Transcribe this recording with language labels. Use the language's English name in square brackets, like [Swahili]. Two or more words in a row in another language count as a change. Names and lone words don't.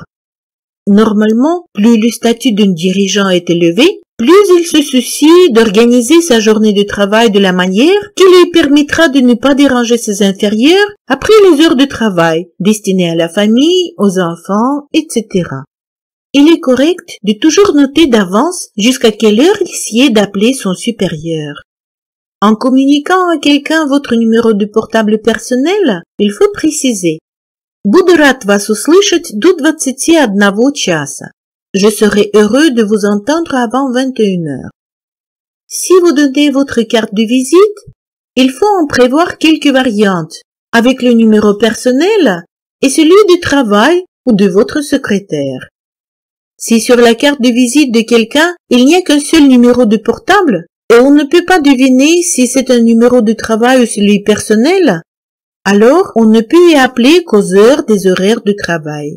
[French] Normalement, plus le statut d'un dirigeant est élevé, plus il se soucie d'organiser sa journée de travail de la manière qui lui permettra de ne pas déranger ses inférieurs après les heures de travail destinées à la famille, aux enfants, etc. Il est correct de toujours noter d'avance jusqu'à quelle heure il sied d'appeler son supérieur. En communiquant à quelqu'un votre numéro de portable personnel, il faut préciser: [Russian] «Буду рад вас услышать до 21 часа. [French] Je serai heureux de vous entendre avant 21 heures». Si vous donnez votre carte de visite, il faut en prévoir quelques variantes, avec le numéro personnel et celui du travail ou de votre secrétaire. Si sur la carte de visite de quelqu'un, il n'y a qu'un seul numéro de portable, et on ne peut pas deviner si c'est un numéro de travail ou celui personnel, alors on ne peut y appeler qu'aux heures des horaires de travail.